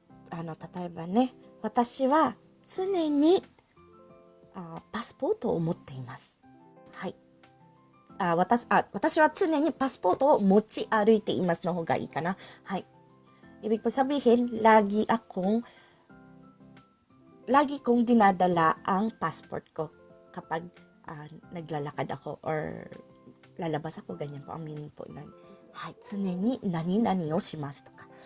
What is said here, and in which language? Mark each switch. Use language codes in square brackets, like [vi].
[ja] 例えばね、私は常にパスポートを持っています。はい。私は常にパスポートを持ち歩いていますの方がいいかな。はい。 [tl] Ibig po sabihin, lagi kong dinadala ang passport ko kapag naglalakad ako or lalabas ako, ganyan po ang meaning po nun. [ja] はい、常に何々をしますとか。